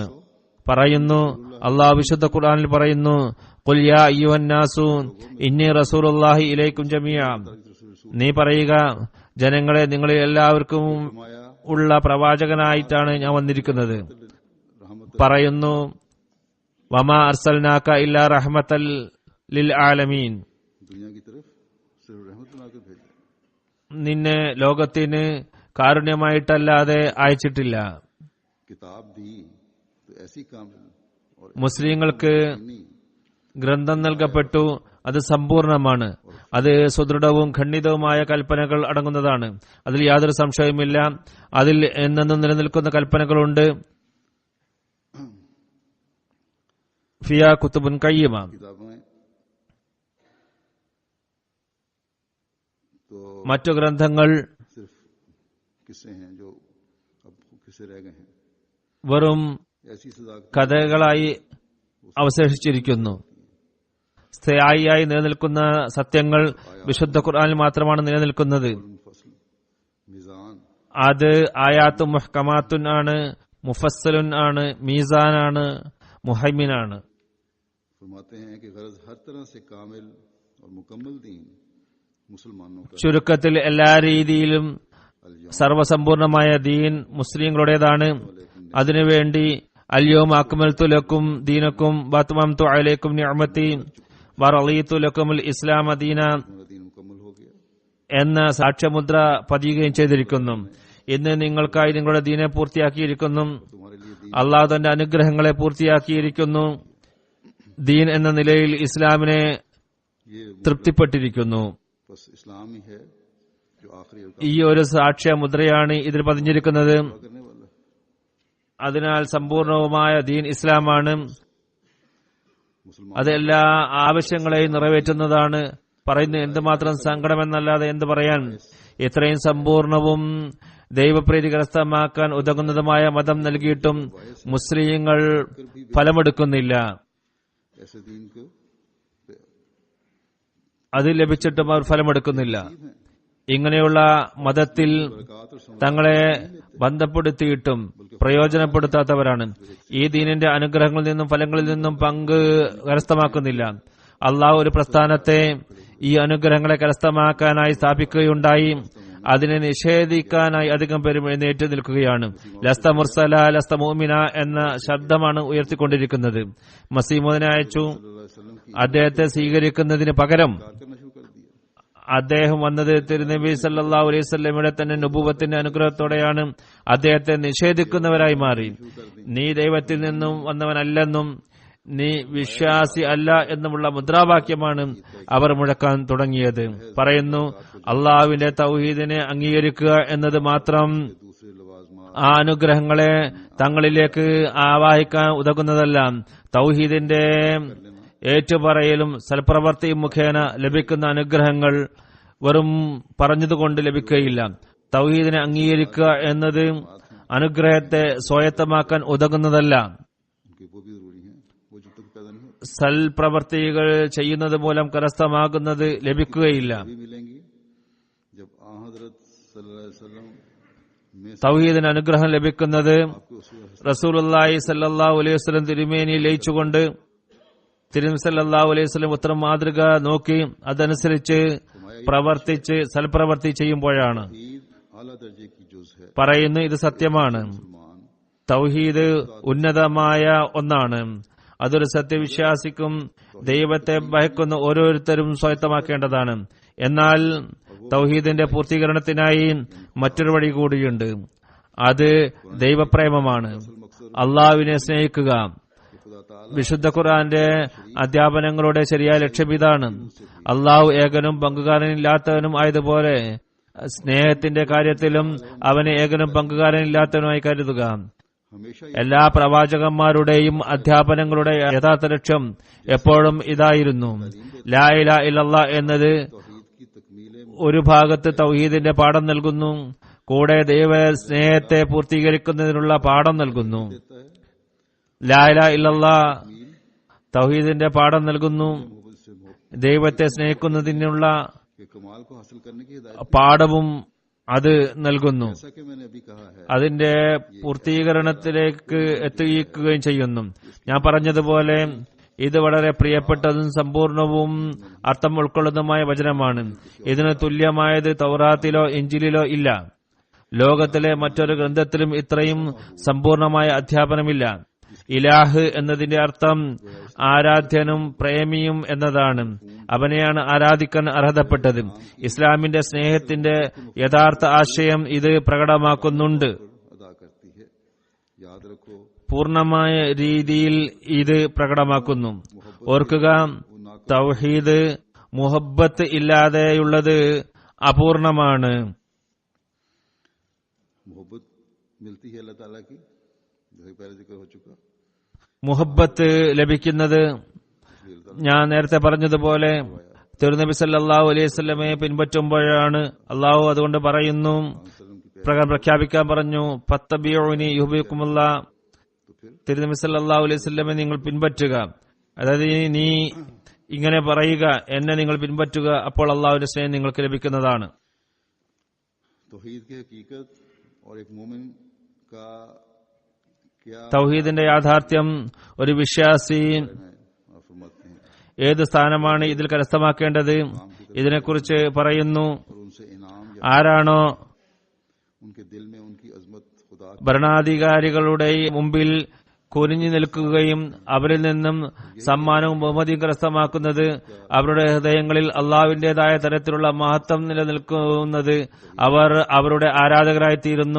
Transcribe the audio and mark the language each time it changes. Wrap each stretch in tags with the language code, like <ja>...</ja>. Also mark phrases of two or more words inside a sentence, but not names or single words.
<ml>പറയുന്നു, അള്ളാഹു വിശുദ്ധ ഖുർആനിൽ പറയുന്നു,</ml> <ar>قل يا أيها الناس إني رسول الله إليكم جميعا.</ar> <ml>നീ പറയുക, ജനങ്ങളെ നിങ്ങളിൽ എല്ലാവർക്കും ഉള്ള പ്രവാചകനായിട്ടാണ് ഞാൻ വന്നിരിക്കുന്നത്. പറയുന്നു,</ml> <ar>وما أرسلناك إلا رحمة للعالمين.</ar> <ur>دنیا کی طرف صرف رحمت بنا کر بھیجا.</ur> <ml>നിന്നെ ലോകത്തിന് കാരുണ്യമായിട്ടല്ലാതെ അയച്ചിട്ടില്ല.</ml> <ur>کتاب دی تو ایسی کامل اور</ur> <ml>മുസ്ലിങ്ങൾക്ക്</ml> <ur>نہیں</ur> <ml>ഗ്രന്ഥം നൽകപ്പെട്ടു. അത് സമ്പൂർണമാണ്. അത് സുദൃഢവും ഖണ്ഡിതവുമായ കൽപ്പനകൾ അടങ്ങുന്നതാണ്. അതിൽ യാതൊരു സംശയവുമില്ല. അതിൽ എന്നെന്നും നിലനിൽക്കുന്ന കൽപ്പനകളുണ്ട്.</ml> <ar>فيها كتب قيمة.</ar> <ur>کتابیں تو</ur> <ml>മറ്റു ഗ്രന്ഥങ്ങൾ</ml> <ur>صرف قصے ہیں جو اب قصے رہ گئے ہیں.</ur> <ml>വെറും</ml> <ur>ایسی صداقت</ur> <ml>കഥകളായി അവശേഷിച്ചിരിക്കുന്നു. സ്ഥായിയായി നിലനിൽക്കുന്ന സത്യങ്ങൾ വിശുദ്ധ ഖുർആനിൽ മാത്രമാണ് നിലനിൽക്കുന്നത്.</ml> <ur>مفصل میزان</ur> <ml>അത് ആയാത്തും മുഹ്കമാത്തുൻ ആണ്, മുഫസ്സലുൻ ആണ്, മീസാനാണ്, മുഹൈമിനാണ്.</ml> <ur>فرماتے ہیں کہ غرض ہر طرح سے کامل اور مکمل دین مسلمانوں کا</ur> <ml>ചുരുക്കത്തിൽ എല്ലാ രീതിയിലും സർവസമ്പൂർണമായ ദീൻ മുസ്ലിങ്ങളുടേതാണ്.</ml> <ar>അതിനുവേണ്ടി اليوم أكملت لكم دينكم وأتممت عليكم نعمتي ورضيت لكم الإسلام دينا</ar> <ur>میرا دین مکمل ہو گیا.</ur> <ml>എന്ന സാക്ഷ്യമുദ്ര പതിയുകയും ചെയ്തിരിക്കുന്നു. ഇന്ന് നിങ്ങൾക്കായി നിങ്ങളുടെ ദീനെ പൂർത്തിയാക്കിയിരിക്കുന്നു.</ml> <ur>تمہارے لیے دین</ur> <ml>അള്ളാഹു തന്റെ അനുഗ്രഹങ്ങളെ പൂർത്തിയാക്കിയിരിക്കുന്നു. ദീൻ എന്ന നിലയിൽ ഇസ്ലാമിനെ</ml> <ur>یہ</ur> <ml>തൃപ്തിപ്പെട്ടിരിക്കുന്നു.</ml> <ur>بس اسلام ہی ہے جو آخری اور</ur> <ml>ഈ ഒരു സാക്ഷ്യ മുദ്രയാണ് ഇതിൽ പതിഞ്ഞിരിക്കുന്നത്.</ml> <ur>کرنے والا ہے.</ur> <ml>അതിനാൽ സമ്പൂർണവുമായ ദീൻ ഇസ്ലാമാണ്.</ml> <ur>مسلمان</ur> <ml>അത് എല്ലാ ആവശ്യങ്ങളെയും നിറവേറ്റുന്നതാണ്. പറയുന്നു എന്തുമാത്രം സങ്കടമെന്നല്ലാതെ എന്ത് പറയാൻ. ഇത്രയും സമ്പൂർണവും ദൈവപ്രീതി കരസ്ഥമാക്കാൻ ഉതകുന്നതുമായ മതം നൽകിയിട്ടും മുസ്ലിങ്ങൾ ഫലമെടുക്കുന്നില്ല.</ml> <ur>ایسے دین کو</ur> <ml>അത് ലഭിച്ചിട്ടും അവർ ഫലമെടുക്കുന്നില്ല. ഇങ്ങനെയുള്ള മതത്തിൽ</ml> <ur>برکت اور</ur> <ml>തങ്ങളെ ബന്ധപ്പെടുത്തിയിട്ടും പ്രയോജനപ്പെടുത്താത്തവരാണ്. ഈ ദീനിന്റെ അനുഗ്രഹങ്ങളിൽ നിന്നും ഫലങ്ങളിൽ നിന്നും പങ്ക് കരസ്ഥമാക്കുന്നില്ല. അള്ളാഹു ഒരു പ്രസ്ഥാനത്തെ ഈ അനുഗ്രഹങ്ങളെ കരസ്ഥമാക്കാനായി സ്ഥാപിക്കുകയുണ്ടായി. അതിനെ നിഷേധിക്കാനായി അധികം പേരും എഴുന്നേറ്റ് നിൽക്കുകയാണ്.</ml> <ar>لست مرسلا لست مؤمنا</ar> <ml>എന്ന ശബ്ദമാണ് ഉയർത്തിക്കൊണ്ടിരിക്കുന്നത്. മസീമുദിനെ അയച്ചു. അദ്ദേഹത്തെ സ്വീകരിക്കുന്നതിന് പകരം</ml> <ur>کرنا شروع کر دیا.</ur> <ml>അദ്ദേഹം വന്നത് തിരുനബി</ml> <ar>صلى الله عليه وسلم</ar> <ml>തന്നെ നുബുവത്തിന്റെ അനുഗ്രഹത്തോടെയാണ്. അദ്ദേഹത്തെ നിഷേധിക്കുന്നവരായി മാറി. നീ ദൈവത്തിൽ നിന്നും വന്നവനല്ലെന്നും നീ വിശ്വാസി അല്ല എന്നുമുള്ള മുദ്രാവാക്യമാണ് അവർ മുഴക്കാൻ തുടങ്ങിയത്. പറയുന്നു അള്ളാഹുവിന്റെ തൗഹീദിനെ അംഗീകരിക്കുക എന്നത് മാത്രം</ml> <ur>دوسرے لوازمہ</ur> <ml>ആ അനുഗ്രഹങ്ങളെ തങ്ങളിലേക്ക് ആവാഹിക്കാൻ ഉതകുന്നതല്ല. തൗഹീദിന്റെ ഏറ്റുപറയലും സൽപ്രവർത്തിയും മുഖേന ലഭിക്കുന്ന അനുഗ്രഹങ്ങൾ വെറും പറഞ്ഞതുകൊണ്ട് ലഭിക്കുകയില്ല. തൗഹീദിനെ അംഗീകരിക്കുക എന്നത് അനുഗ്രഹത്തെ സ്വായത്തമാക്കാൻ ഉതകുന്നതല്ല.</ml> <ur>ان کے وہ بھی ضروری ہیں، وہ جب تک پیدا نہیں ہوتے</ur> <ml>സൽപ്രവർത്തികൾ ചെയ്യുന്നത് മൂലം കരസ്ഥമാകുന്നത് ലഭിക്കുകയില്ല.</ml> <ur>بھی ملیں گی. جب آں حضرت</ur> <ar>صلى الله عليه وسلم</ar> <ur>میں سے</ur> <ml>തൗഹീദിന് അനുഗ്രഹം ലഭിക്കുന്നത്</ml> <ur>آپ کو اصول</ur> <ar>رسول الله صلى الله عليه وسلم</ar> <ml>തിരുമേനി ലയിച്ചുകൊണ്ട് തിരുനബി</ml> <ar>صلى الله عليه وسلم</ar> <ml>ഉത്തരം മാതൃക നോക്കി അതനുസരിച്ച് പ്രവർത്തിച്ച് സൽപ്രവർത്തി ചെയ്യുമ്പോഴാണ്.</ml> <ur>عید اعلیٰ درجے کی جز ہے.</ur> <ml>പറയുന്നു ഇത് സത്യമാണ്.</ml> <ur>مسلمان</ur> <ml>തൗഹീദ് ഉന്നതമായ ഒന്നാണ്. അതൊരു സത്യവിശ്വാസിക്കും ദൈവത്തെ ഭയക്കുന്ന ഓരോരുത്തരും സ്വായത്തമാക്കേണ്ടതാണ്. എന്നാൽ തൗഹീദിന്റെ പൂർത്തീകരണത്തിനായി മറ്റൊരു വഴി കൂടിയുണ്ട്. അത് ദൈവപ്രേമമാണ്. അള്ളാഹുവിനെ സ്നേഹിക്കുക.</ml> <ur>خدا تعالیٰ</ur> <ml>വിശുദ്ധ ഖുർആന്റെ അധ്യാപനങ്ങളുടെ ശരിയായ ലക്ഷ്യം ഇതാണ്. അള്ളാഹു ഏകനും പങ്കുകാരനില്ലാത്തവനും ആയതുപോലെ സ്നേഹത്തിന്റെ കാര്യത്തിലും അവനെ ഏകനും പങ്കുകാരനില്ലാത്തവനുമായി കരുതുക.</ml> <ur>ہمیشہ</ur> <ml>എല്ലാ പ്രവാചകന്മാരുടെയും അധ്യാപനങ്ങളുടെ യഥാർത്ഥ ലക്ഷ്യം എപ്പോഴും ഇതായിരുന്നു.</ml> <ar>لا إله إلا الله എന്നത്</ar> <ur>توحید کی تکمیل</ur> <ml>ഒരു ഭാഗത്ത് തൗഹീദിന്റെ പാഠം നൽകുന്നു, കൂടെ ദൈവ സ്നേഹത്തെ പൂർത്തീകരിക്കുന്നതിനുള്ള പാഠം നൽകുന്നു.</ml> <ur>دیتا ہے.</ur> <ar>لا إله إلا الله</ar> <ml>തൗഹീദിന്റെ പാഠം നൽകുന്നു,</ml> <ur>محبت سے محبت</ur> <ml>ദൈവത്തെ സ്നേഹിക്കുന്നതിനുള്ള</ml> <ur>کے کمال کو حاصل کرنے کی ہدایت.</ur> <ml>പാഠവും അത് നൽകുന്നു.</ml> <ur>جیسا کہ میں نے ابھی کہا ہے,</ur> <ml>അതിന്റെ പൂർത്തീകരണത്തിലേക്ക് എത്തിക്കുകയും ചെയ്യുന്നു. ഞാൻ പറഞ്ഞതുപോലെ ഇത് വളരെ പ്രിയപ്പെട്ടതും സമ്പൂർണവും അർത്ഥം ഉൾക്കൊള്ളുന്നതുമായ വചനമാണ്. ഇതിന് തുല്യമായത് തൗറാത്തിലോ ഇഞ്ചിലിലോ ഇല്ല. ലോകത്തിലെ മറ്റൊരു ഗ്രന്ഥത്തിലും ഇത്രയും സമ്പൂർണമായ അധ്യാപനമില്ല. ഇലാഹ് എന്നതിന്റെ അർത്ഥം ആരാധ്യനും പ്രേമിയും എന്നതാണ്. അവനെയാണ് ആരാധിക്കാൻ അർഹതപ്പെട്ടത്. ഇസ്ലാമിന്റെ സ്നേഹത്തിന്റെ യഥാർത്ഥ ആശയം ഇത് പ്രകടമാക്കുന്നുണ്ട്.</ml> <ur>ادا کرتی ہے۔ یاد رکھو</ur> <ml>പൂർണമായ രീതിയിൽ ഇത് പ്രകടമാക്കുന്നു. ഓർക്കുക, തൗഹീദ് മുഹബ്ബത്ത് ഇല്ലാതെയുള്ളത് അപൂർണമാണ്.</ml> <ur>محبت ملتی ہے اللہ تعالیٰ کی، جیسے پہلے ذکر ہو چکا.</ur> <ml>മുഹബ്ബത്ത് लഭിക്കുന്നത് ഞാൻ നേരത്തെ പറഞ്ഞതുപോലെ തിരുനബി</ml> <ar>صلى الله عليه وسلم</ar> <ml>പിൻപറ്റുമ്പോഴാണ്. അള്ളാഹു അതുകൊണ്ട് പറയുന്നു, പ്രകാരം പ്രഖ്യാപിക്കാൻ പറഞ്ഞു,</ml> <ar>فاتبعوني يحببكم الله.</ar> <ml>തിരുനബി</ml> <ar>صلى الله عليه وسلم</ar> <ml>നിങ്ങൾ പിൻപറ്റുക. അതായത് നീ ഇങ്ങനെ പറയുക, എന്നെ നിങ്ങൾ പിൻപറ്റുക, അപ്പോൾ അള്ളാഹുവിന്റെ സ്നേഹം നിങ്ങൾക്ക് ലഭിക്കുന്നതാണ്.</ml> <ur>توحید کی حقیقت اور ایک مومن کا کیا</ur> <ml>തൗഹീദിന്റെ യാഥാർത്ഥ്യം ഒരു വിശ്വാസി</ml> <ur>ہے آپ فرماتے ہیں,</ur> <ml>ഏത് സ്ഥാനമാണ് ഇതിൽ കരസ്ഥമാക്കേണ്ടത് ഇതിനെക്കുറിച്ച് പറയുന്നു.</ml> <ur>اور ان سے انعام یا</ur> <ml>ആരാണോ</ml> <ur>ان کے دل میں ان کی عظمت خدا</ur> <ml>ഭരണാധികാരികളുടെ മുമ്പിൽ കുനിഞ്ഞു നിൽക്കുകയും അവരിൽ നിന്നും സമ്മാനവും ബഹുമതിയും കരസ്ഥമാക്കുന്നത്, അവരുടെ ഹൃദയങ്ങളിൽ അള്ളാഹുവിന്റേതായ തരത്തിലുള്ള മഹത്വം നിലനിൽക്കുന്നത്, അവർ അവരുടെ ആരാധകരായി തീരുന്നു.</ml>